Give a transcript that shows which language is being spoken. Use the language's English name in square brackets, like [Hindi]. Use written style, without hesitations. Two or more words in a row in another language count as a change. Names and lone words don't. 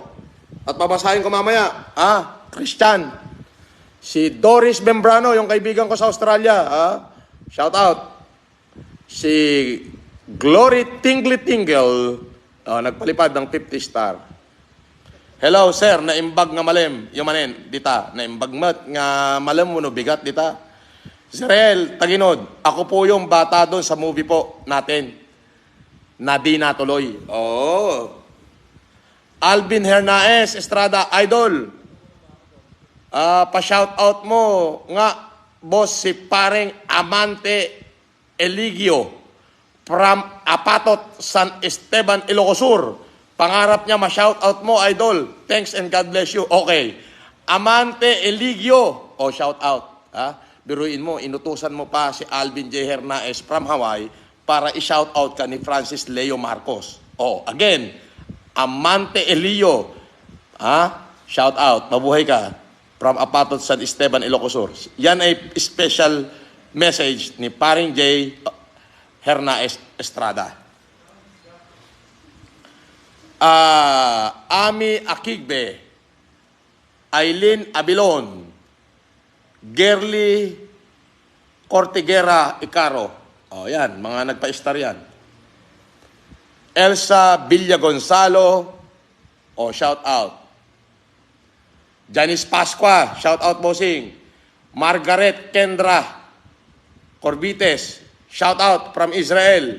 [Filipino] At babasahin ko mamaya. Christian. Si Doris Membrano, yung kaibigan ko sa Australia. [English] Shout out. [Filipino] Si Glory Tingly Tingle, nagpalipad ng 50 star. [English] Hello, sir. [Iloko] Naimbag nga malem. Yung manen, dita. Naimbag mat nga malem mo no bigat, dita. Zerel, Taginod. [Filipino] Ako po yung bata doon sa movie po natin. Na di natuloy. Alvin Hernaez Estrada, Idol. Pa- [English] shout out [Filipino] mo nga, boss, si paring Amante Eligio from Apatot, San Esteban, Ilocos Sur. Pangarap niya ma- [English] shout out [Filipino] mo, Idol. [English] Thanks and God bless you. Okay. Amante Eligio. Shout out. [Filipino] Biruin mo, inutusan mo pa si Alvin J. Hernaez from Hawaii para i- [English] shout out [Filipino] ka ni Francis Leo Marcos. [English] Again, Amante Elio. Shout out. [Filipino] Mabuhay ka. From Apatot, San Esteban, Ilocos Sur. Yan ay [English] special message [Filipino] ni Paring J. Hernaez Estrada. Ami Akigbe. Aileen Abilon. Gerly Cortigera Icaro. Yan, mga nagpa-star yan. [English] Elsa Villa Gonzalo, shout out. Janice Pasqua, shout out bossing. Margaret Kendra Corbites, shout out from Israel.